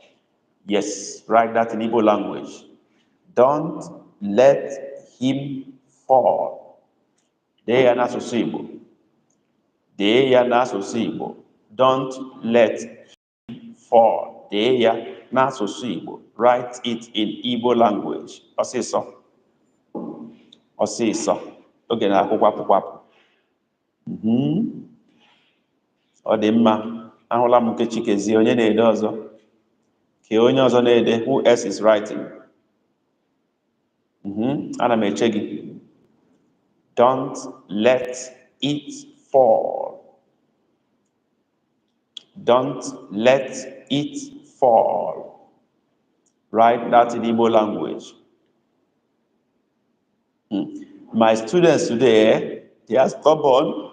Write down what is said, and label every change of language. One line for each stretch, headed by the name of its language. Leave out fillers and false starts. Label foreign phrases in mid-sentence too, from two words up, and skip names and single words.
English: Yes, write that in Igbo language. Don't let him fall. They are not so Igbo. They are not so Igbo. Don't let him fall. They are not so Igbo. Write it in Igbo language. Osiso.
Igbo: Osiso. Okay, na akwụkwọ. Ọ dị mma. Ahụla m nke Chikezie, onye na-ede ọzọ. Ke onye ọzọ na-ede,
English: who else is writing?
Igbo: Ana m eche gị.
English: Don't let it fall. Don't let it fall. Write that in Igbo language. My students today, they are stubborn.